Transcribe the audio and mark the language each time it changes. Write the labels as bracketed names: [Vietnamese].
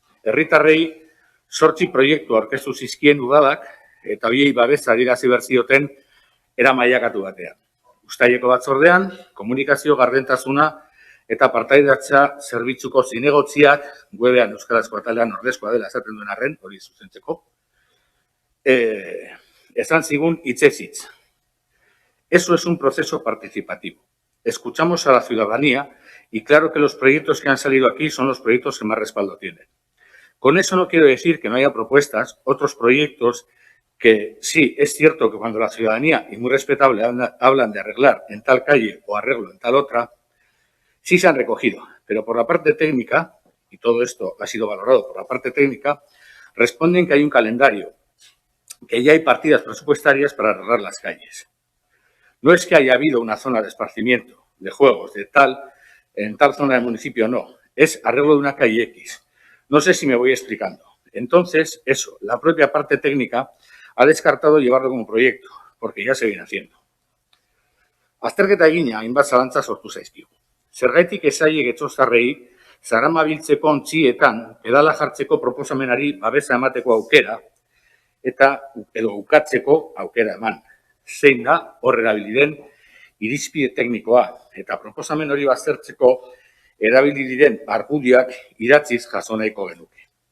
[Basque] Herritarrei 8 proiektu aurkeztu zizkien udalak, eta biei babesa adierazi behar zioten era mailakatu batean. Uztaileko batzordean, komunikazio gardentasuna eta partaidatza zerbitzuko zinegotziak, webean euskarazko atalean ordezkoa dela esaten duen arren, hori zuzentzeko, esan zigun hitzez hitz. [Spanish] Eso es un proceso participativo. Escuchamos a la ciudadanía y claro que los proyectos que han salido aquí son los proyectos que más respaldo tienen. Con eso no quiero decir que no haya propuestas, otros proyectos que sí, es cierto que cuando la ciudadanía, y muy respetable, hablan de arreglar en tal calle o arreglo en tal otra, sí se han recogido, pero por la parte técnica, y todo esto ha sido valorado por la parte técnica, responden que hay un calendario, que ya hay partidas presupuestarias para arreglar las calles. No es que haya habido una zona de esparcimiento, de juegos, en tal zona del municipio, no, es arreglo de una calle X. No sé si me voy explicando. Entonces, eso, la propia parte técnica ha descartado llevarlo como proyecto, porque ya se viene haciendo. [Basque] Azterketa egina hainbat zalantza sortu zaizkigu. Zergaitik esaile getxozarrei, zaramabiltzeko ontzietan, pedala jartzeko proposamenari babesa emateko aukera, edo ukatzeko aukera eman. Zein da hor erabili den irizpide teknikoa, eta proposamen hori baztertzeko erabili diren argudioak idatziz jaso nahiko genuke.